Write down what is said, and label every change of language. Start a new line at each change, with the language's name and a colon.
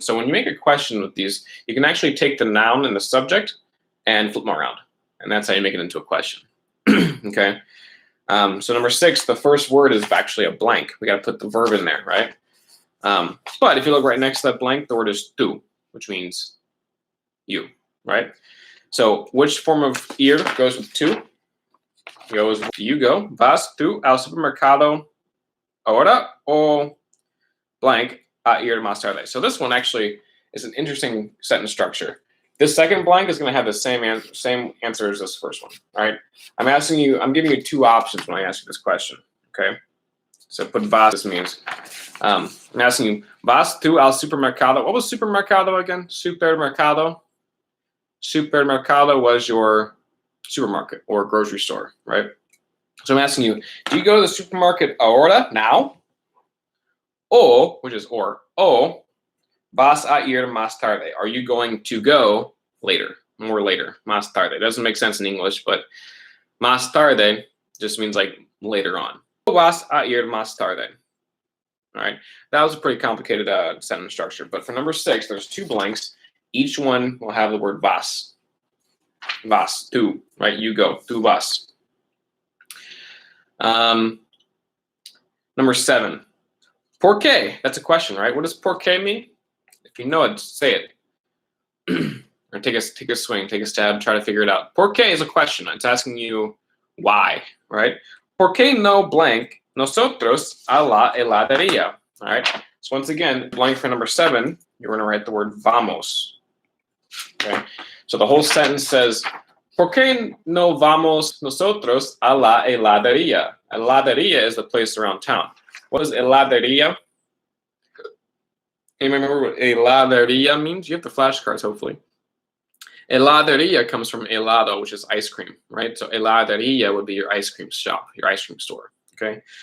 English: So when you make a question with these, you can actually take the noun and the subject and flip them around, and that's how you make it into a question. Okay. So number 6, the first word is actually a blank. We got to put the verb in there, right? But if you look right next to that blank, the word is tú, which means you, right? So which form of ir goes with tú? Goes with you go.
Spanish: Vas tú al supermercado ahora o blank a ir más tarde.
English: So this one actually is an interesting sentence structure. This second blank is going to have the same answer as this first one, right? I'm giving you 2 options when I ask you this question, okay? So put vas, this means, I'm asking you,
Spanish: vas tú al supermercado.
English: What was supermercado again? Supermercado. Supermercado was your supermarket or grocery store, right? So I'm asking you, do you go to the supermarket ahora, now?
Spanish: O,
English: which is
Spanish: o, vas a ir más tarde.
English: Are you going to go later, more later,
Spanish: más tarde?
English: It doesn't make sense in English, but más tarde just means like later on.
Spanish: Vas a ir más tarde.
English: All right, that was a pretty complicated sentence structure, but for number 6, there's 2 blanks. Each one will have the word vas.
Spanish: Vas, tú, right?
English: You go,
Spanish: tú vas.
English: Number 7,
Spanish: ¿por qué?
English: That's a question, right? What does ¿por qué mean? If you know it, say it. Or take a swing, take a stab, try to figure it out. ¿Por qué is a question. It's asking you why, right?
Spanish: ¿Por qué no blank nosotros a la heladería?
English: All right. So once again, blank for number 7, you're going to write the word vamos. Okay. So the whole sentence says,
Spanish: ¿por qué no vamos nosotros a la heladería?
English: Heladería is the place around town. What is heladería? Anyone remember what heladería means? You have the flashcards, hopefully. Heladería comes from helado, which is ice cream, right? So heladería would be your ice cream shop, your ice cream store, okay?